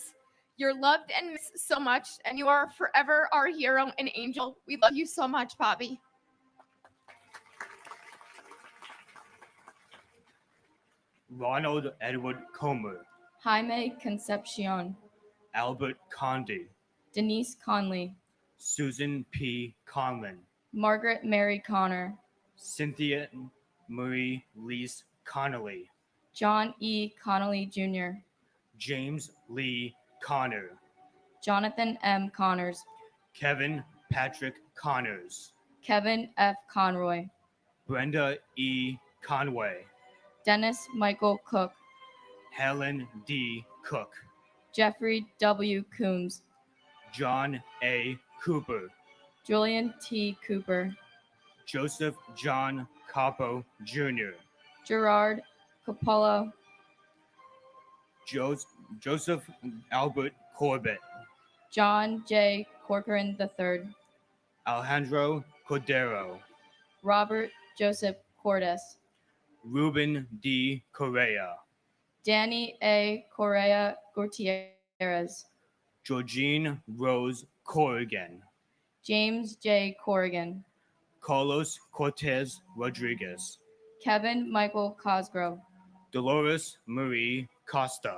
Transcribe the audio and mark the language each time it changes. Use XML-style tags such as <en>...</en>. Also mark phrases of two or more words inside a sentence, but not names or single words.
<en>You're loved and missed so much, and you are forever our hero and angel. We love you so much, Bobby. Ronald Edward Comer, Jaime Concepcion, Albert Conde, Denise Conley, Susan P. Conlon, Margaret Mary Connor, Cynthia Marie Lease Connolly, John E. Connolly Jr., James Lee Connor, Jonathan M. Connors, Kevin Patrick Connors, Kevin F. Conroy, Brenda E. Conway, Dennis Michael Cook, Helen D. Cook, Jeffrey W. Coombs, John A. Cooper, Julian T. Cooper, Joseph John Capo Jr., Gerard Coppola, Joseph Albert Corbett, John J. Corcoran III, Alejandro Cordero, Robert Joseph Cordes, Ruben D. Correa, Danny A. Correa Gutierrez, Georgine Rose Corrigan, James J. Corrigan, Carlos Cortez Rodriguez, Kevin Michael Cosgrove, Dolores Marie Costa,</en>